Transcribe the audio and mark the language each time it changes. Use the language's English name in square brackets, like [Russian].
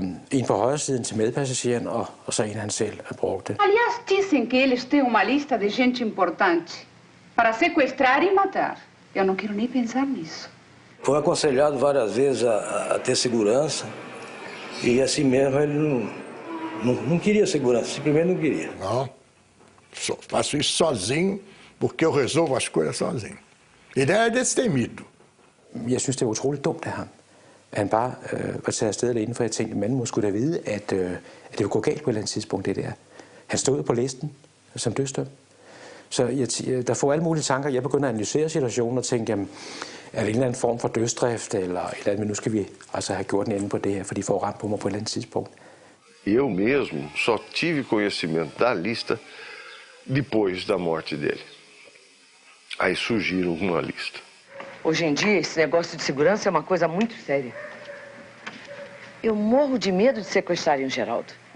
[Danish] En på højre siden til medpassageren, og så en han selv brugte. [Portuguese] Aliás, dizem que eles têm uma lista de gente importante para sequestrar e matar. Eu não quero nem pensar nisso. Foi aconselhado várias vezes a ter segurança. E assim mesmo ele não queria segurança, simplesmente não queria. Não, faço isso sozinho, porque eu resolvo as coisas sozinho. Ele era destemido. [Danish] Jeg synes, det var utroligt dumt af ham. Han bare var taget afsted alene, for jeg tænkte, at manden skulle da vide, at det ville gå galt på et eller andet tidspunkt, det der. Han stod på listen som dødsdømt. Så der får alle mulige tanker. Jeg begynder at analysere situationen og tænke, jamen, er det en eller anden form for dødsdrift, eller et eller andet, men nu skal vi altså have gjort en ende på det her, for de får ramt på mig på et eller andet tidspunkt. [Portuguese] Eu mesmo só tive conhecimento da lista depois da morte dele. Aí surgiram uma lista. Hoje em dia, esse negócio de segurança é uma coisa muito séria. Eu morro de medo de sequestrarem o Geraldo.